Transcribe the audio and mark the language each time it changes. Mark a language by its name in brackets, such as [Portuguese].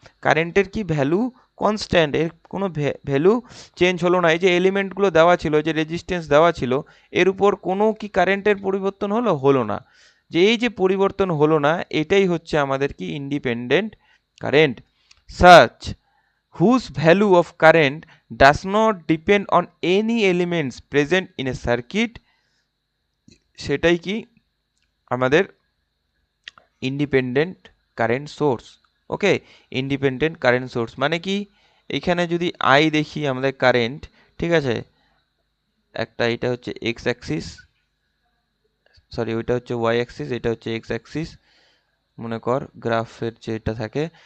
[Bangla] কারেন্টের কি value constant, এর কোনো ভ্যালু চেঞ্জ হলো না। এই যে এলিমেন্টগুলো দেওয়া ছিল, যে রেজিস্ট্যান্স দেওয়া ছিল, এর উপর কোনো কি কারেন্টের পরিবর্তন হলো? হলো না। যে এই যে পরিবর্তন হলো না, এটাই হচ্ছে আমাদের কি independent current. [English] such whose value of current does not depend on any elements present in a circuit, [Bangla] সেটাই কি আমাদের ইন্ডিপেন্ডেন্ট কারেন্ট সোর্স। ওকে, ইন্ডিপেন্ডেন্ট কারেন্ট সোর্স মানে কি? এখানে যদি আই দেখি আমাদের কারেন্ট, ঠিক আছে, একটা এটা হচ্ছে এক্স অ্যাক্সিস, সরি ওইটা হচ্ছে ওয়াই অ্যাক্সিস, এটা হচ্ছে এক্স অ্যাক্সিস, মনে কর গ্রাফের যেটা থাকে।